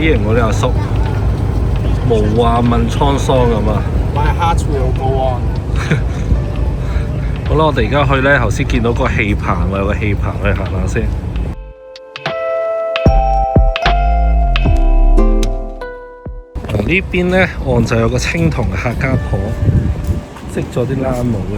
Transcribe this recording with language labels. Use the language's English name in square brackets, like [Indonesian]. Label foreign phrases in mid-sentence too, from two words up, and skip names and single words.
[Cantonese] 喎呢阿叔，無話問滄桑咁啊！ [English] My heart will go on。 [Cantonese] 好啦，我哋而家去咧，頭先見到個氣棚，我有個氣棚去行下先。呢邊咧岸就有個青銅嘅客家婆，織咗啲冷帽嘅。